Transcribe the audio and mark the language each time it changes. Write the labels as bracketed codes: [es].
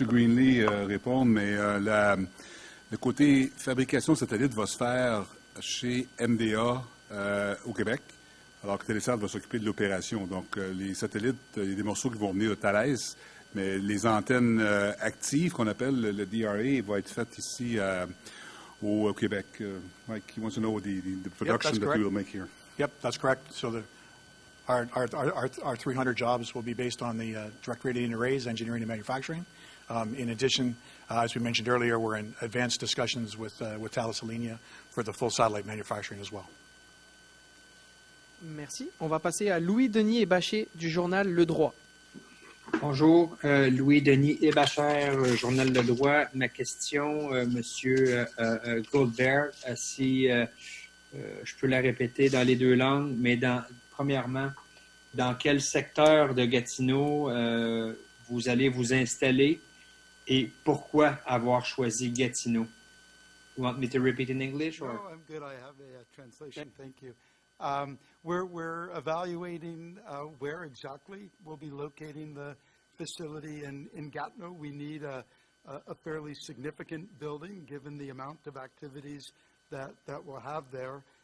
[fr] Greenlee répondre, mais le côté fabrication de satellites va se faire chez MDA au Québec, alors que Télésat va s'occuper de l'opération. Donc, les satellites, il y a des morceaux qui vont venir de Thales, mais les antennes actives, qu'on appelle le DRA, vont être faites ici au Québec. [en] Mike, he wants to know the production that we will make here. Yep, that's correct. So our 300 jobs will be based on the direct radiating arrays, engineering and manufacturing. In addition, as we mentioned earlier, we're in advanced discussions with Thales Alenia for the full satellite manufacturing as well. [fr] Merci. On va passer à Louis-Denis Ebacher du journal Le Droit. Bonjour, Louis-Denis Ebacher, journal Le Droit. Ma question, Monsieur Goldberg, si je peux la répéter dans les deux langues, mais premièrement, dans quel secteur de Gatineau vous allez vous installer et pourquoi avoir choisi Gatineau? [en] You want me to repeat in English? Or? No, I'm good. I have a translation. Thank you. We're evaluating where exactly we'll be locating the facility in Gatineau. We need a fairly significant building given the amount of activities that we'll have there.